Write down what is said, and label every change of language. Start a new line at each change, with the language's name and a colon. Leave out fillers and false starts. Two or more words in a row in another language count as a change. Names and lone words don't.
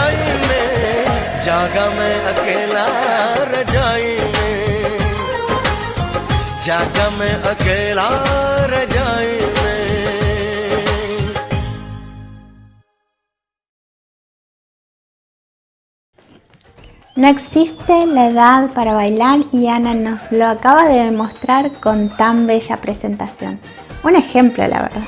Hindi: जागा मैं अकेला रजाई में जागा मैं अकेला रजाई में।
Spanish: No existe la edad para bailar y Ana nos lo acaba de demostrar con tan bella presentación. Un ejemplo, la verdad.